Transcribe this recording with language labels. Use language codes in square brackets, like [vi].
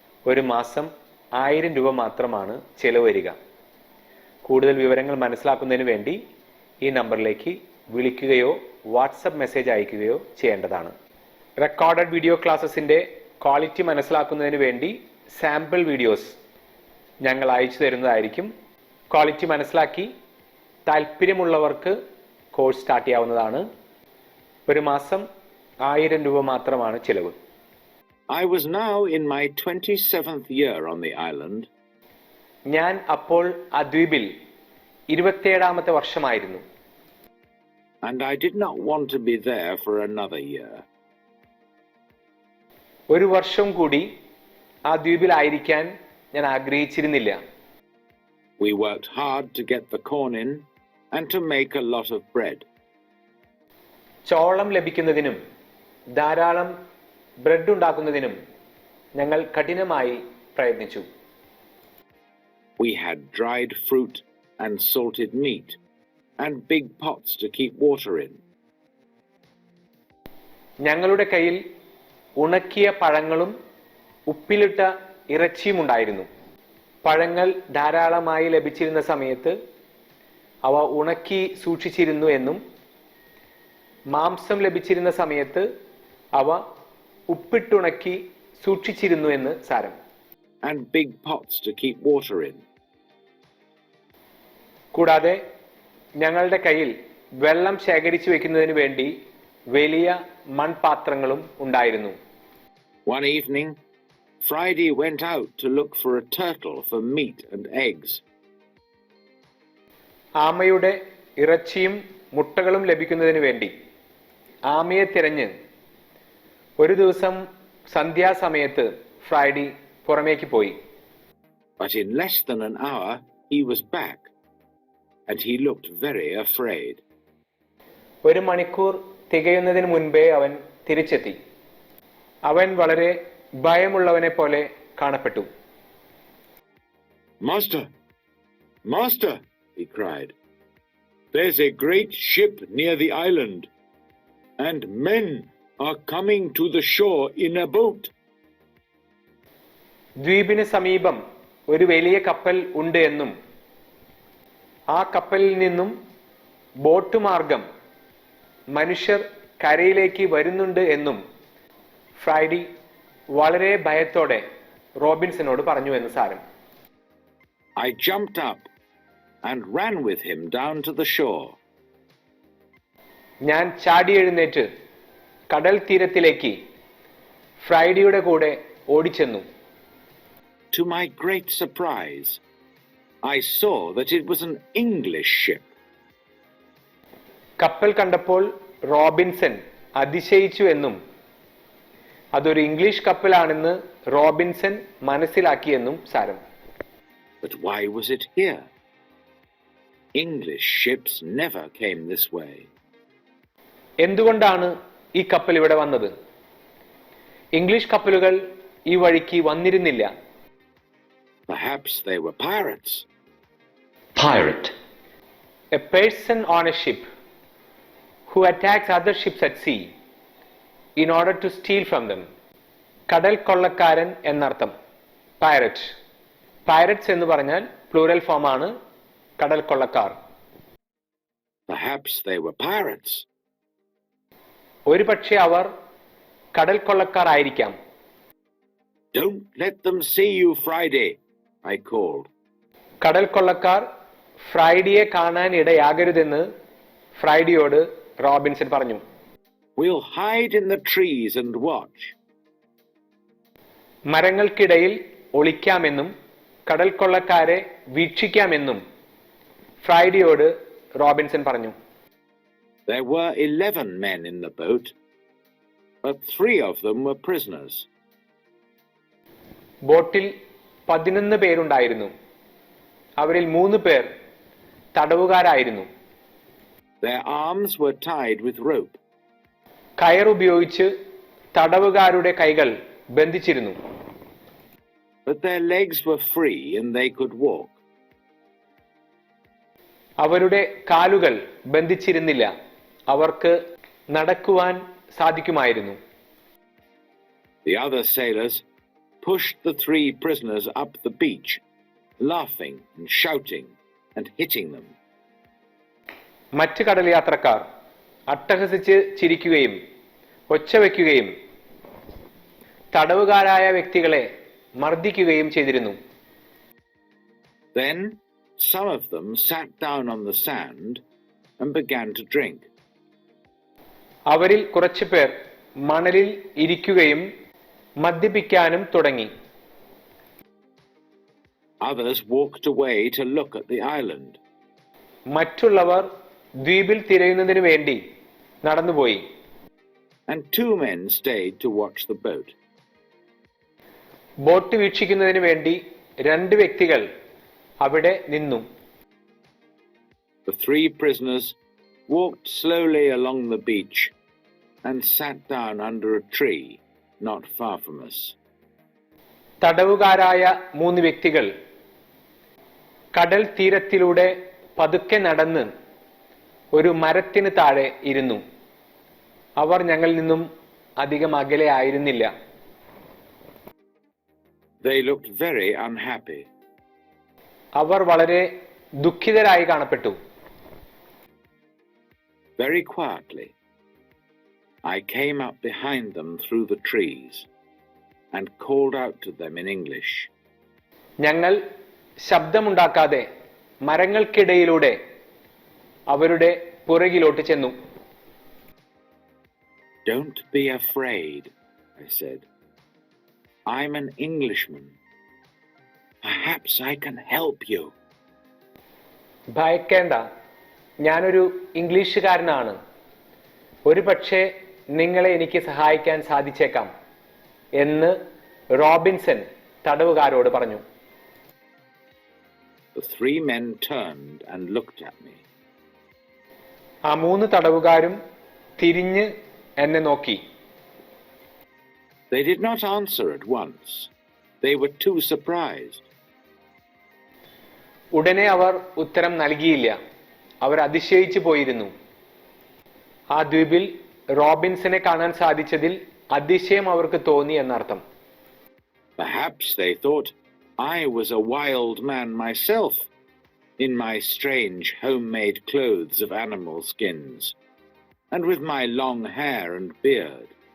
[ml] ഒരു മാസം 1000 രൂപ മാത്രമാണ് ചെലവ് വരിക. കൂടുതൽ വിവരങ്ങൾ മനസ്സിലാക്കുന്നതിന് വേണ്ടി ഈ നമ്പറിലേക്ക് വിളിക്കുകയോ വാട്സപ്പ് മെസ്സേജ് അയക്കുകയോ ചെയ്യേണ്ടതാണ്. റെക്കോർഡഡ് വീഡിയോ ക്ലാസ്സസിൻ്റെ ക്വാളിറ്റി മനസ്സിലാക്കുന്നതിന് വേണ്ടി സാമ്പിൾ വീഡിയോസ് ഞങ്ങൾ അയച്ചു തരുന്നതായിരിക്കും. ക്വാളിറ്റി മനസ്സിലാക്കി താല്പര്യമുള്ളവർക്ക് കോഴ്സ് സ്റ്റാർട്ട് ചെയ്യാവുന്നതാണ്. ഒരു മാസം 1000 രൂപ മാത്രമാണ് ചിലവ്. [en] I was now in my 27th year on the island. [ml] ഞാൻ അപ്പോൾ ആ ദ്വീപിൽ 27ാമത്തെ വർഷമായിരുന്നു. [en] And I did not want to be there for another year. [ml] ഒരു വർഷം കൂടി ആ ദ്വീപിലായിരിക്കാൻ ഞാൻ ആഗ്രഹിച്ചിരുന്നില്ല. [en] We worked hard to get the corn in and to make a lot of bread. [ml] ചോളം ലഭിക്കുന്നതിനും ധാരാളം ബ്രെഡ് ഉണ്ടാക്കുന്നതിനും ഞങ്ങൾ കഠിനമായി പ്രയത്നിച്ചു. [en] We had dried fruit and salted meat and big pots to keep water in. [ml] ഞങ്ങളുടെ കയ്യിൽ ഉണക്കിയ പഴങ്ങളും ഉപ്പിലിട്ട ഇറച്ചിയും ഉണ്ടായിരുന്നു. പഴങ്ങൾ ധാരാളമായി ലഭിച്ചിരുന്ന സമയത്ത് അവ ഉണക്കി സൂക്ഷിച്ചിരുന്നു എന്നും മാംസം ലഭിച്ചിരുന്ന സമയത്ത് അവ ഉപ്പിട്ടുണക്കി സൂക്ഷിച്ചിരുന്നു എന്ന് സാരം. [en] And big pots to keep water in. [ml] കൂടാതെ ഞങ്ങളുടെ കയ്യിൽ വെള്ളം ശേഖരിച്ചു വെക്കുന്നതിന് വേണ്ടി വലിയ മൺപാത്രങ്ങളും ഉണ്ടായിരുന്നു. [en] One evening, Friday went out to look for a turtle for meat and eggs. [ml] ആമയുടെ ഇറച്ചിയും മുട്ടകളും ലഭിക്കുന്നതിന് വേണ്ടി ആമയെ തിരഞ്ഞ് ഒരു ദിവസം സന്ധ്യാസമയത്ത് ഫ്രൈഡേ പുറമേക്ക് പോയി. [en] But in less than an hour, he was back, and he looked very afraid. [ml] ഒരു മണിക്കൂർ തികയുന്നതിന് മുൻപേ അവൻ തിരിച്ചെത്തി. അവൻ വളരെ ഭയമുള്ളവനെ പോലെ കാണപ്പെട്ടു. [en] Master, Master, he cried, there's a great ship near the island, and men are coming to the shore in a boat. [ml] ദ്വീപിന് സമീപം ഒരു വലിയ കപ്പൽ ഉണ്ട് എന്നും ആ കപ്പലിൽ നിന്നും ബോട്ട് മാർഗം മനുഷ്യർ കരയിലേക്ക് വരുന്നുണ്ട് എന്നും ഫ്രൈഡേ വളരെ ഭയത്തോടെ റോബിൻസനോട് പറഞ്ഞു എന്ന് സാരം. [en] I jumped up and ran with him down to the shore. [ml] ഞാൻ ചാടി എഴുന്നേറ്റ് കടൽ തീരത്തിലേക്ക് ഫ്രൈഡേയുടെ കൂടെ ഓടിച്ചെന്നു. [en] To my great surprise, I saw that it was an English ship. [ml] കപ്പൽ കണ്ടപ്പോൾ റോബിൻസൺ അതിശയിച്ചു എന്നും അതൊരു ഇംഗ്ലീഷ് കപ്പലാണെന്ന് റോബിൻസൺ മനസ്സിലാക്കിയെന്നും സാരം. [en] But why was it here? English ships never came this way. [ml] എന്തുകൊണ്ടാണ് ഈ കപ്പൽ ഇവിടെ വന്നത്? ഇംഗ്ലീഷ് കപ്പലുകൾ ഈ വഴിക്ക് വന്നിരുന്നില്ല. [en] Perhaps they were pirates. Pirate. A person on a ship who attacks other ships at sea in order to steal from them. [ml] കടൽ കൊള്ളക്കാരൻ എന്നർത്ഥം. പൈററ്റ്. പൈററ്റ്സ് എന്ന് പറഞ്ഞാൽ പ്ലൂറൽ ഫോമാണ് കടൽ കൊള്ളക്കാർ. [en] Perhaps they were pirates. [ml] ഒരുപക്ഷെ അവർ കടൽ കൊള്ളക്കാരായിരിക്കാം. [en] Don't let them see you Friday, I called. [ml] കടൽ കൊള്ളക്കാർ ഫ്രൈഡിയെ കാണാൻ ഇടയാകരുതെന്ന് ഫ്രൈഡിയോട് റോബിൻസൺ പറഞ്ഞു. [en] We'll hide in the trees and watch. [ml] മരങ്ങൾക്കിടയിൽ ഒളിക്കാമെന്നും കടൽ കൊള്ളക്കാരെ വീക്ഷിക്കാമെന്നും ഫ്രൈഡിയോട് റോബിൻസൺ പറഞ്ഞു. [en] There were 11 men in the boat, but 3 of them were prisoners. [ml] ബോട്ടിൽ 11 പേരുണ്ടായിരുന്നു. അവരിൽ 3 പേർ തടവുകാരായിരുന്നു. [en] Their arms were tied with rope. [ml] കയർ ഉപയോഗിച്ച് തടവുകാരുടെ കൈകൾ ബന്ധിച്ചിരുന്നു. [en] But their legs were free and they could walk. [ml] അവരുടെ കാലുകൾ ബന്ധിച്ചിരുന്നില്ല. അവർക്ക് നടക്കുവാൻ സാധിക്കുമായിരുന്നു. [en] The other sailors pushed the 3 prisoners up the beach, laughing and shouting and hitting them. [ml] മറ്റ് കടൽ യാത്രക്കാർ അട്ടഹസിച്ച് ചിരിക്കുകയും ഒച്ച വയ്ക്കുകയും തടവുകാരായ വ്യക്തികളെ മർദ്ദിക്കുകയും ചെയ്തിരുന്നു. [en] Then some of them sat down on the sand and began to drink. [ml] അവരിൽ കുറച്ചു പേർ മണലിൽ ഇരിക്കുകയും മദ്യപിക്കാനും തുടങ്ങി. [en] Others walked away to look at the island. [ml] മറ്റുള്ളവർ ദ്വീപിൽ തിരയുന്നതിനു വേണ്ടി നടന്നുപോയി. [en] And 2 men stayed to watch the boat. [ml] Boat വീക്ഷിക്കുന്നതിന് വേണ്ടി 2 വ്യക്തികൾ അവിടെ നിന്നു. [en] The 3 prisoners walked slowly along the beach and sat down under a tree not far from us. [ml] തടവുകാരായ 3 വ്യക്തികൾ കടൽ തീരത്തിലൂടെ പതുക്കെ നടന്ന് ഒരു മരത്തിന് താഴെ ഇരുന്നു. അവർ ഞങ്ങളിൽ നിന്നും അധികം അകലെ ആയിരുന്നില്ല. [en] They looked very unhappy. [ml] അവർ വളരെ ദുഃഖിതരായി കാണപ്പെട്ടു. [en] Very quietly, I came up behind them through the trees and called out to them in English. [ml] ഞങ്ങൾ ശബ്ദമുണ്ടാക്കാതെ മരങ്ങൾക്കിടയിലൂടെ അവരുടെ പുറകിലോട്ട് ചെന്നു. [en] Don't be afraid, I said. I'm an Englishman. Perhaps I can help you. [ml] ഭയക്കേണ്ട, ഞാനൊരു ഇംഗ്ലീഷുകാരനാണ്. ഒരുപക്ഷെ നിങ്ങളെ എനിക്ക് സഹായിക്കാൻ സാധിച്ചേക്കാം എന്ന് റോബിൻസൺ തടവുകാരോട് പറഞ്ഞു. [en] The 3 men turned and looked at me. [ml] ആ 3 തടവുകാരും തിരിഞ്ഞ് എന്നെ നോക്കി. [en] They did not answer at once. They were too surprised. [ml] ഉടനെ അവർ ഉത്തരം നൽകിയില്ല. അവർ അതിശയിച്ചു പോയിരുന്നു. ആ ദ്വീപിൽ റോബിൻസനെ കാണാൻ സാധിച്ചതിൽ അതിശയം അവർക്ക് തോന്നി എന്നർത്ഥം. [en] Perhaps they thought I was a wild man myself, in my strange homemade clothes of animal skins, and with my long hair and beard.